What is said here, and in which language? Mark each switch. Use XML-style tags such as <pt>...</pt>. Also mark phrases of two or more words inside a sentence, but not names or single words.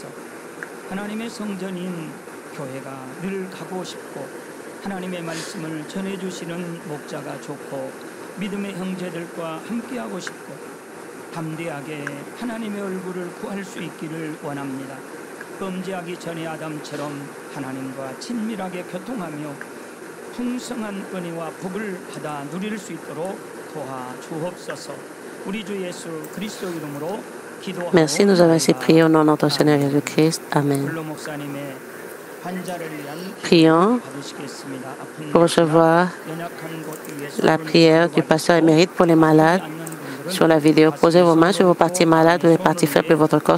<ko>하나님의 성전인 교회가 늘 가고 싶고 하나님의 말씀을 전해주시는 목자가 좋고 믿음의 형제들과 함께하고 싶고 담대하게 하나님의 얼굴을 구할 수 있기를 원합니다. 범죄하기 전에 아담처럼 하나님과 친밀하게 교통하며 풍성한 은혜와 복을 받아 누릴 수 있도록 도와 주옵소서. 우리 주 예수 그리스도 이름으로 기도하고</ko> <fr>Merci, nous avons ainsi prié au nom de notre Seigneur Jésus-Christ. Amen. Prions pour recevoir la prière du pasteur émérite pour les malades. Sur la vidéo, posez vos mains sur vos parties malades ou les parties faibles de votre corps.</fr>